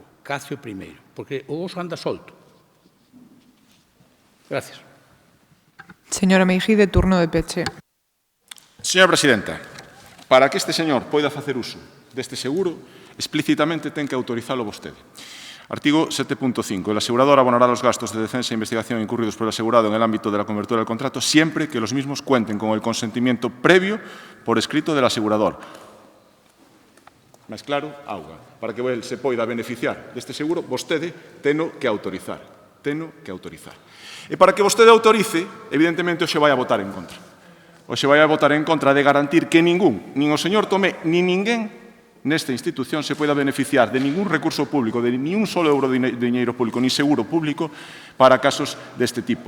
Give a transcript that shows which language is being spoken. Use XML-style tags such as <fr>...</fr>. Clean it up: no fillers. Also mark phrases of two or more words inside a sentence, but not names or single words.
<gl>Cacio primeiro, porque o oso anda solto. Gracias. Señora Meijide, turno de peche. Señora Presidenta, para que este señor poida facer uso deste seguro, explícitamente ten que autorizalo vostede. Artigo 7.5.</gl> <es>El asegurador abonará los gastos de defensa e investigación incurridos por el asegurado en el ámbito de la cobertura del contrato siempre que los mismos cuenten con el consentimiento previo por escrito del asegurador.</es> <gl>Máis claro, auga. Para que el se poida beneficiar deste seguro, vostede teno que autorizar. E para que vostede autorice, evidentemente, hoxe vai a votar en contra. Hoxe vai a votar en contra de garantir que nin o señor Tomé, nin ninguén nesta institución se poida beneficiar de ningún recurso público, de</gl> <es>ni un solo euro</es> <gl>de diñeiro público,</gl> <es>ni seguro público</es> <gl>para casos deste tipo.</gl>